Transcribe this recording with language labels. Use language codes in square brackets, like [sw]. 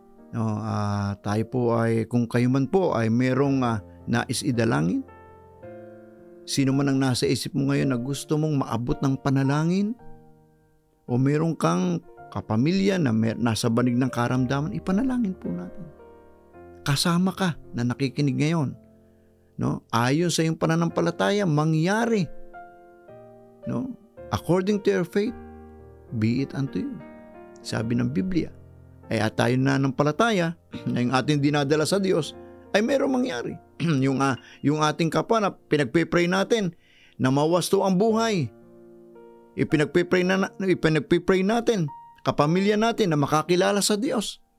[tl] No, tayo po ay, kung kayo man po ay merong nais idalangin, sino man ang nasa isip mo ngayon na gusto mong maabot ng panalangin, o meron kang kapamilya na nasa banig ng karamdaman, ipanalangin po natin. Kasama ka na nakikinig ngayon. No? Ayon sa iyong pananampalataya, mangyari no? [en] According to your faith, be it unto you. [tl] Sabi ng Biblia. Ay at tayo nananampalataya na yung ating dinadala sa Diyos ay mayroong mangyari. yung ating kapwa na pinagpipray natin na mawasto ang buhay. Ipinagpipray natin, kapamilya natin na makakilala sa Diyos.